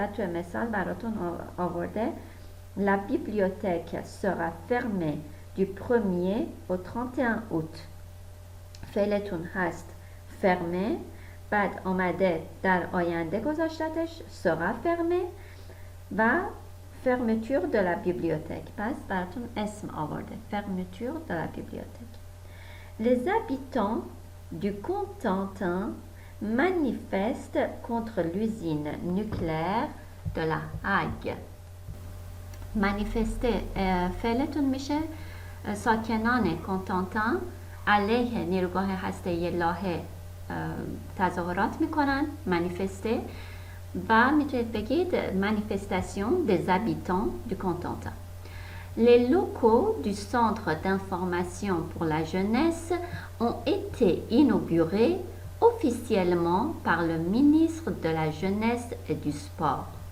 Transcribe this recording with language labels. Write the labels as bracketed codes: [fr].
[fa] و تو مثال براتون آورده [fr] La bibliothèque sera fermée du 1er au 31 août. [fa] فعلتون هست fermé، بعد آمده در آینده گذاشتتش [fr] sera fermé [fa] و [fr] fermeture de la bibliothèque. [fa] پس براتون اسم آورده [fr] fermeture de la bibliothèque. Les habitants du Cotentin manifestent contre l'usine nucléaire de la Hague. [fa] منیفسته فعلتون میشه ساکنان کنتانتان علیه نیروگاه هسته‌ای لاهه تظاهرات میکنن، منیفسته، و میتونید بگید [fr] manifestation des habitants du Cotentin. Les locaux du centre d'information pour la jeunesse ont été inaugurés officiellement par le ministre de la Jeunesse et du Sport.